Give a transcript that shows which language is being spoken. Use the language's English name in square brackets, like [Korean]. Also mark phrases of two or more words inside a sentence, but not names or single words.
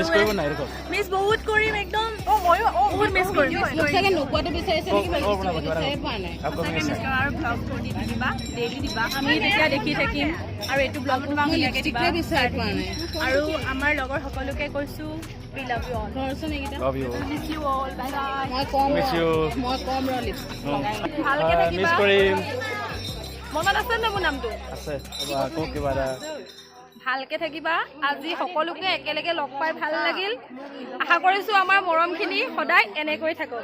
[Assamese] মিছ বহুত কৰিম একদম। বহুত মিছ কৰিম। চাগে নোপোৱাটো বিচাৰিছে নেকি? আৰু ব্লগ কৰি থাকিবা, ডেইলি দিবা। আমি তেতিয়া দেখি থাকিম আৰু এইটো ব্লগ তোমাক ধুনীয়াকৈ দিবা। বিচাৰি পোৱা নাই। আৰু আমাৰ লগৰ সকলোকে কৈছোঁ [English] we love you all. [Assamese] ঘৰচোন এইকেইটা [English] Love you. Miss you all. Bye bye. [Assamese] মই কম [English] Miss you. [Assamese] ভালকে মিছ থাকিবা। কৰিম। মনত আছে নে মোৰ নামটো? আছে আকৌ কিবা এটা ভালকে থাকিবা। আজি সকলোকে একেলগে লগ পাই ভাল লাগিল। আশা কৰিছোঁ আমাৰ মৰমখিনি সদায় এনেকৈ থাকক।